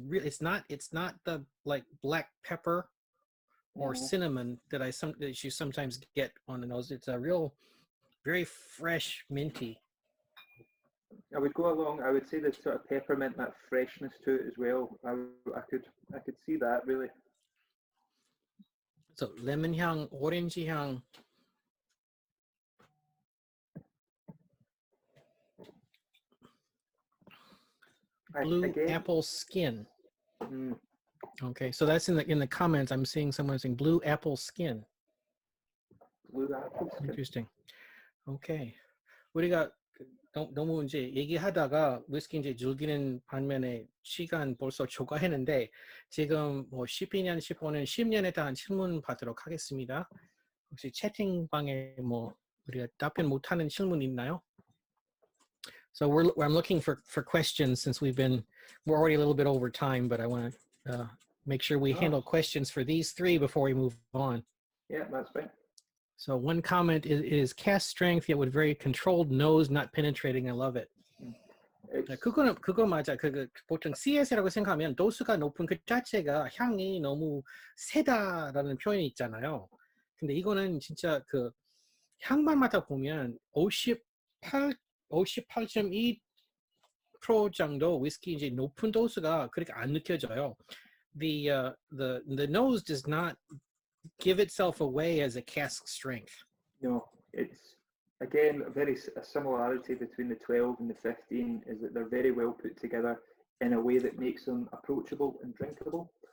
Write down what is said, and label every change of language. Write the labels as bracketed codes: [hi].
[en] It's not the like black pepper or cinnamon that you sometimes get on the nose. It's a real very fresh minty. I would go along. I would say the sort of peppermint, that freshness to it as well. I could see that really. [ko] So lemon 향, 오렌지 향. [en] Blue apple skin. Okay, so that's in the comments. I'm seeing someone saying blue apple skin. Blue apple skin. Interesting. Okay. [ko] 우리가 너무 이제 얘기하다가 위스키 이제 즐기는 반면에 시간 벌써 초과했는데, 지금 뭐 12년, 15년, 10년에 대한 질문 받도록 하겠습니다. 혹시 채팅방에 뭐 우리가 답변 못하는 질문 있나요? [en] So I'm looking for questions since we're already a little bit over time, but I want to make sure we handle questions for these three before we move on. Yeah, that's right. So one comment is cask strength, yet with very controlled nose, not penetrating. I love it. [ko] 그거 맞아. 보통 CS라고 생각하면 도수가 높은 그 자체가 향이 너무 세다라는 표현이 있잖아요. 근데 이거는 진짜 그 향만 맡아 보면 58.2% 정도 위스키 이제 높은 도수가 그렇게 안 느껴져요. [en] The nose does not give itself away as a cask strength. No, it's again a similarity between the 12 and the 15 is that they're very well put together in a way that makes them approachable and drinkable.